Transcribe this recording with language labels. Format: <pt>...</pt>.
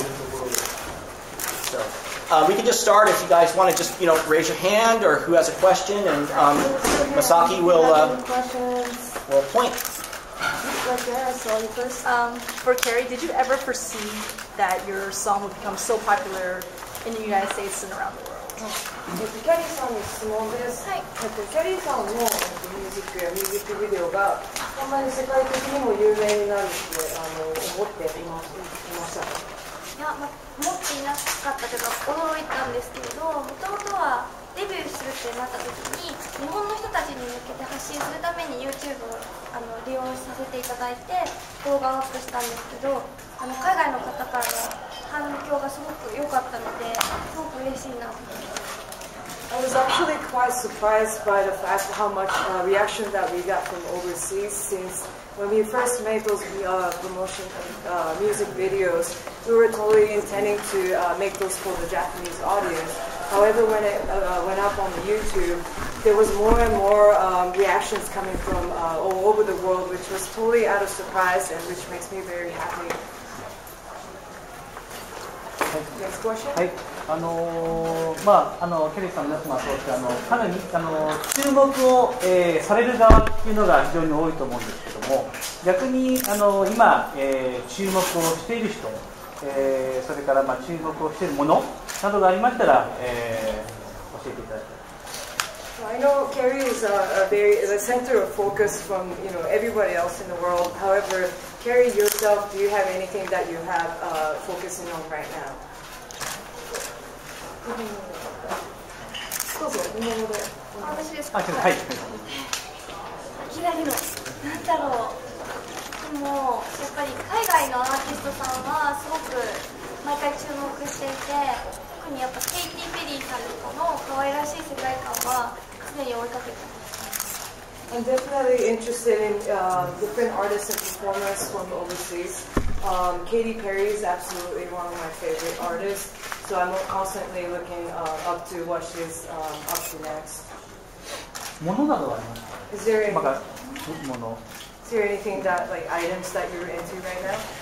<en>So, we can just start if you guys want to just raise your hand or who has a question, and Masaki will point. Right there, so first, for Kyary, did you ever foresee that your song would become so popular in the United States and around the world?</en> <ja>キャリーさんに質問です。キャリーさんのミュージックやミュージックビデオがそんなに世界的にも有名になるって思っていましたか？いや、思っていなかったというか驚いたんですけれど、もともとはデビューするってなった時に日本の人たちに向けて発信するために YouTube を利用させていただいて動画をアップしたんですけど、海外の方からの反響がすごく良かったので、すごく嬉しいなと思います。</ja> <en>I was actually quite surprised by the fact how much reaction that we got from overseas, since when we first made those promotion music videos, we were totally intending to make those for the Japanese audience. However, when it went up on YouTube, there was more and more reactions coming from all over the world, which was totally out of surprise and which makes me very happy. Next question?</en> <ja>はい、キャリーさんの皆様そうしてかなり注目を、される側っていうのが非常に多いと思うんですけども、逆に今、注目をしている人、それから注目をしているものなどがありましたら、教えていただきたい。</ja> <en>I know Kyary is the center of focus from everybody else in the world. However, Kyary yourself, do you have anything that you have focusing on right now?</en> <ja>どうぞ、日本語で。私ですか？はい。いきなりの、なんだろう。でもやっぱり海外のアーティストさんはすごく毎回注目していて、特にやっぱケイティ・ペリーさんとかの可愛らしい世界観は常に追いかけてます。</ja> <en>I'm definitely interested in different artists and performers from overseas. Katy Perry is absolutely one of my favorite artists, so I'm constantly looking up to what she's up to next.</en> <ja>ものなどはありますか？</ja> <en>Is there anything anything that items that you're into right now?</en>